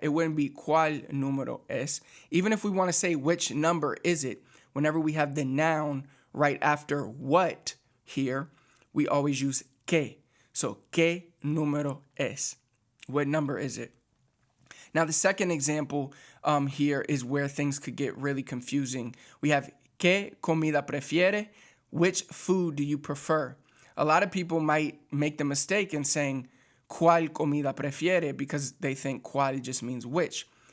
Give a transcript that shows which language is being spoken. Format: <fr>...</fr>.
<en>It wouldn't be</en> <es>¿cuál número es?</es> <en>Even if we want to say which number is it, whenever we have the noun right after what here, we always use que. So,</en> <es>¿qué número es?</es> <en>What number is it? Now, the second example here is where things could get really confusing.</en> <es>We have ¿qué comida prefiere?</es> <en>Which food do you prefer? A lot of people might make the mistake in saying</en> <es>¿cuál comida prefiere?</es> <en>Because they think cuál just means which.</en>